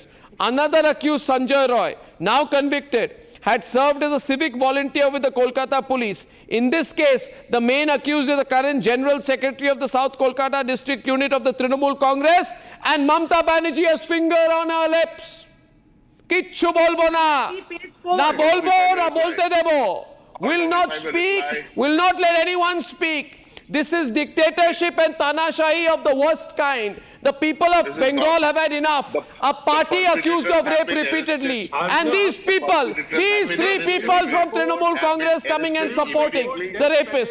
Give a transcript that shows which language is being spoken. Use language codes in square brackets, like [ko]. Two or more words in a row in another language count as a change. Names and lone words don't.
[en] Another accused, Sanjay Roy, now convicted, had served as a civic volunteer with the Kolkata Police. In this case, the main accused is the current General Secretary of the South Kolkata District Unit of the Trinamool Congress, and Mamata Banerjee has finger on her lips. [bn] কিছু বলব না। না বলব না বলতে দেব. [en] Will not speak, will not let anyone speak. This is dictatorship and tanashahi of the worst kind. The people of Bengal have had enough. A party accused of rape repeatedly. And these people, these three people from Trinamool Congress coming and supporting the rapist.